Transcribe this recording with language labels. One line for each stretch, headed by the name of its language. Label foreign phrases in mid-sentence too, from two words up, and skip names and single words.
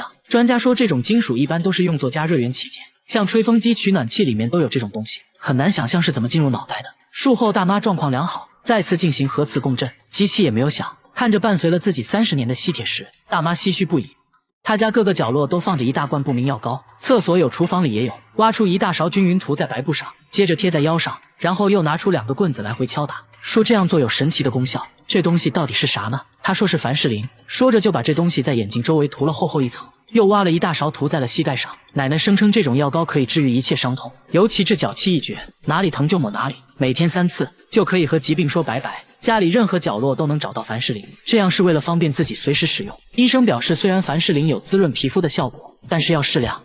Chinese: 專家說，這種金屬一般都是用作加熱元器件，像吹風機、取暖器裡面都有這種東西，很難想象是怎麼進入腦袋的。術後大媽狀況良好，再次進行核磁共振，機器也沒有響。看着伴隨了自己30年的吸鐵石，大媽唏噓不已。他家各個角落都放着一大罐不明藥膏，廁所有，廚房裡也有。挖出一大勺均勻塗在白布上，接着貼在腰上，然後又拿出2個棍子來回敲打，說這樣做有神奇的功效。這東西到底是啥呢？他說是凡士林，說着就把這東西在眼睛周圍塗了厚厚一層，又挖了一大勺塗在了膝蓋上。奶奶聲稱這種藥膏可以治癒一切傷痛，尤其治腳氣一絕，哪裡疼就抹哪裡，每天3次就可以和疾病說拜拜。家裡任何角落都能找到凡士林，這樣是為了方便自己隨時使用。醫生表示，雖然凡士林有滋潤皮膚的效果，但是要適量。